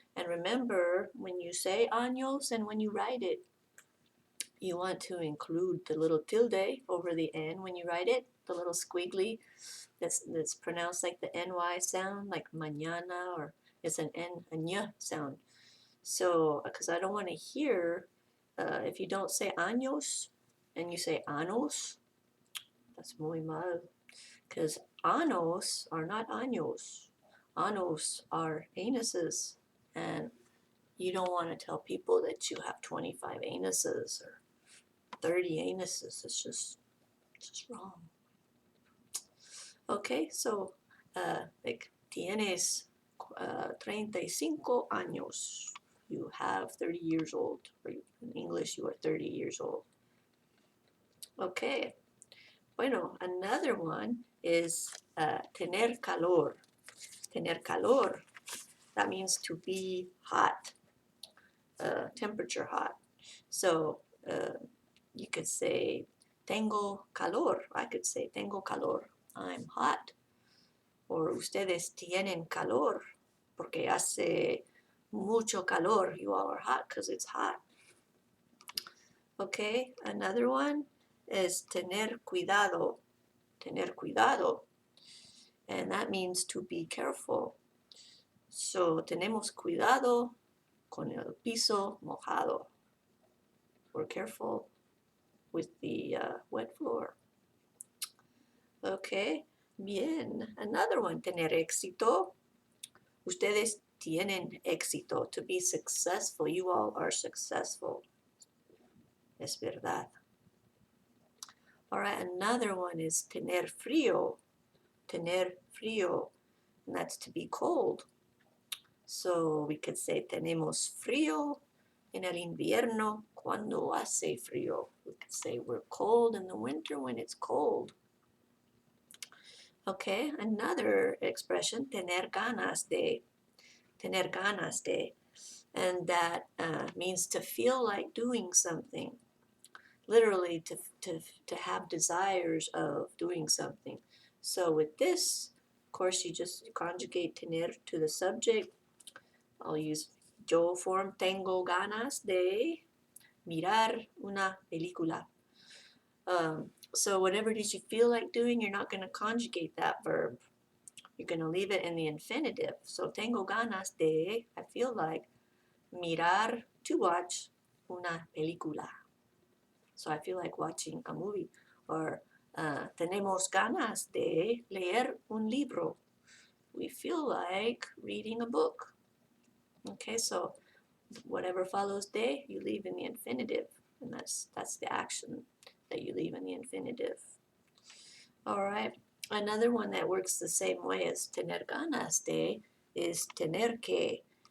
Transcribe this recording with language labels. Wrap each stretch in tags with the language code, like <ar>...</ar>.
<en>And remember, when you say años and when you write it, you want to include the little tilde over the N when you write it, the little squiggly that's pronounced like the NY sound, like mañana, or it's an N, a ny sound. So, because I don't want to hear, if you don't say años and you say anos, that's</en> <es>muy mal.</es> <en>Because anos are not años. Anos are anuses. And you don't want to tell people that you have 25 anuses or 30 anuses. It's just wrong. Okay, so like</en> <es>tienes 35 años.</es> <en>You have 30 years old. Or in English, you are 30 years old. Okay.</en> <es>Bueno,</es> <en>another one is</en> <es>tener calor. Tener calor.</es> <en>That means to be hot, temperature hot. So you could say</en> <es>tengo calor.</es> <en>I could say</en> <es>tengo calor.</es> <en>I'm hot.</en> <es>Or ustedes tienen calor porque hace mucho calor.</es> <en>You all are hot because it's hot. Okay, another one is</en> <es>tener cuidado. Tener cuidado.</es> <en>And that means to be careful.</en> <es>So tenemos cuidado con el piso mojado.</es> <en>We're careful with the wet floor. Okay, bien. Another one,</en> <es>tener éxito. Ustedes tienen éxito.</es> <en>To be successful. You all are successful.</en> <es>Es verdad.</es> <en>All right, another one is</en> <es>tener frío. Tener frío.</es> <en>And that's to be cold.</en> <es>So we could say tenemos frío en el invierno cuando hace frío.</es> <en>We could say we're cold in the winter when it's cold. Okay, another expression,</en> <es>tener ganas de. Tener ganas de.</es> <en>And that means to feel like doing something. Literally to have desires of doing something. So with this, of course, you just conjugate tener to the subject. I'll use yo form,</en> <es>tengo ganas de mirar una película.</es> <en>So whatever it is you feel like doing, you're not going to conjugate that verb. You're going to leave it in the infinitive. So</en> <es>tengo ganas de,</es> <en>I feel like, mirar, to watch</en> <es>una película.</es> <en>So I feel like watching a movie.</en> <es>Or tenemos ganas de leer un libro.</es> <en>We feel like reading a book. Okay, so whatever follows de, you leave in the infinitive. And that's the action that you leave in the infinitive. All right, another one that works the same way as</en> <es>tener ganas de</es> <en>is</en> <es>tener que.</es>